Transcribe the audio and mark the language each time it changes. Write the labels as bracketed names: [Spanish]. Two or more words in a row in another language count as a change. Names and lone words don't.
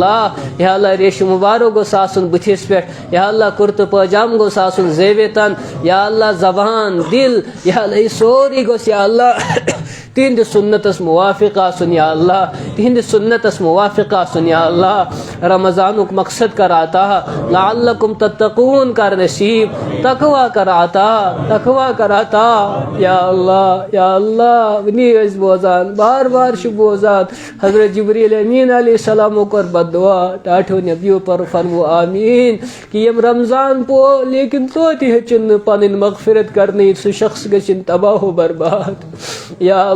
[Kashmiri] اللہ ریشہِ مُبارک گوٚژھ آسُن بٕتھِس پٮ۪ٹھ یا اللہ کُرتہٕ پٲجام گوٚژھ آسُن زٲوِتن یا اللہ زبان دِل یا اللہ یہِ سورُے گوٚژھ یا اللہ تِہنٛدِ سُنتس موافق آسُن یا اللہ تِہنٛدِ سُنتس موافق آسُن یا اللہ رمضانُک مقصد کر عطا [Arabic] لعلکم تتقون [Kashmiri] کر نصیب تقوا کر عطا یا اللہ وٕنی ٲسۍ بوزان بار بار چھِ بوزان حضرت جبریٖل امین علیہ السلامو کوٚر بد دعا ٹاٹھیو نبیو پر فرمو آمیٖن کہ یِم رمضان پو لیکن توتہِ ہیٚچِن نہٕ پنٕنۍ مغفرت کرنٕے سُہ شخص گٔژھِنۍ تباہ و برباد یا